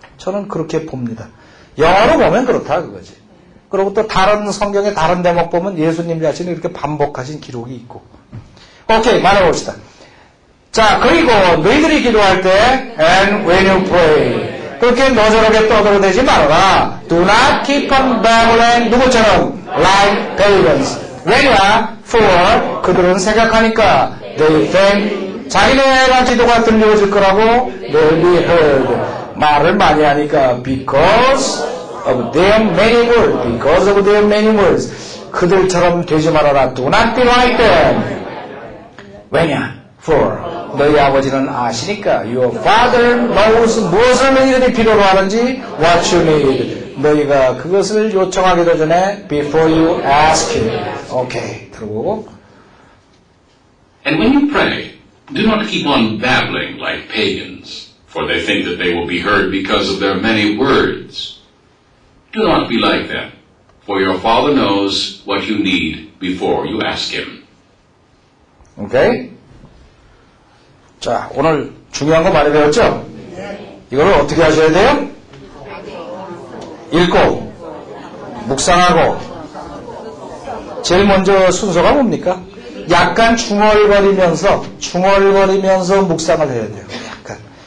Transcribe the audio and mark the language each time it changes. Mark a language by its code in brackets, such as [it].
[ko] 저는 그렇게 봅니다. 영어로 보면 그렇다 그거지. 그리고 또 다른 성경의 다른 대목 보면 예수님 자신이 이렇게 반복하신 기록이 있고. 오케이, 말해봅시다. 자, 그리고 너희들이 기도할 때 [en] and when you pray [ko] 그렇게 너저렇게 떠들어대지 말아라. [en] Do not keep on babbling [ko] 누구처럼 [en] like pagans. [ko] 왜냐? [en] For [ko] 그들은 생각하니까 [en] they think [ko] 자기네가 기도가 들려질 거라고 [en] they'll be heard. [ko] 말을 많이 하니까 [en] because of their many words. Because of their many words. [ko] 그들처럼 되지 말아라. [en] Do not be like them. [ko] 왜냐? [en] For [ko] 너희 아버지는 아시니까 [en] Your Father knows [ko] 무엇을 너희들이 필요로 하는지 [en] What you need. [ko] 너희가 그것을 요청하기도 전에 [en] Before you ask Him. [ko] 오케이, 들어보고 [en] And when you pray, do not keep on babbling like pagans, for they think that they will be heard because of their many words. Do not be like them, for your Father knows what you need before you ask Him. 오케이? [ko] 자, 오늘 중요한 거 많이 배웠죠? 이걸 어떻게 하셔야 돼요? 읽고, 묵상하고, 제일 먼저 순서가 뭡니까? 약간 중얼거리면서 묵상을 해야 돼요. 약간.